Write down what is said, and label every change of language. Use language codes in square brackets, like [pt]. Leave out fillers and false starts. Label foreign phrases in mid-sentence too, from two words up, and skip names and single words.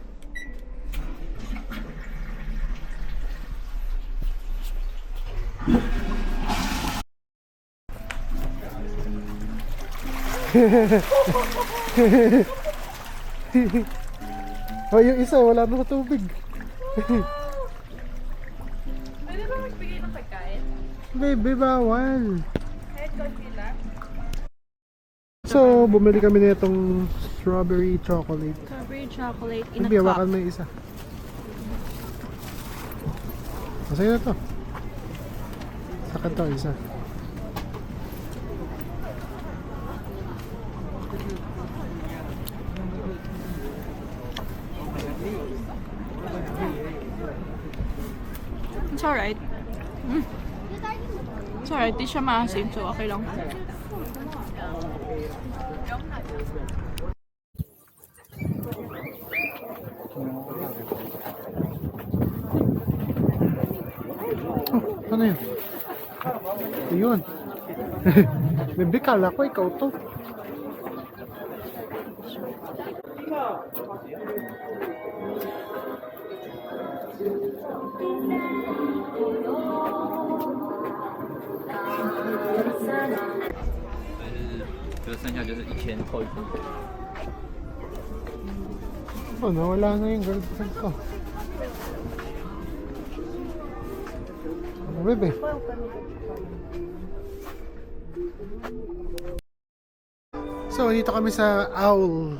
[tl] Oh, yung isa, wala na sa tubig. Pwede ba magbigay ng pagkain? Baby, bawal. Kahit konti lang. So, bumili kami na itong [en] strawberry chocolate. Strawberry chocolate in a [tl] Hindi, [en] cup. [tl] hawakan mo yung isa. Masaya na to. Saka to, isa. [en] It's alright. It's alright, [tl] di siya maasim, so okay lang. Oh, ano yun? Ayun. Bebe, kala ko ikaw to. [zh] 就剩下就是1000扣一分。 [tl] Oh, nawala na yung girlfriend ko. Ano, bebe? So, dito kami sa Owl.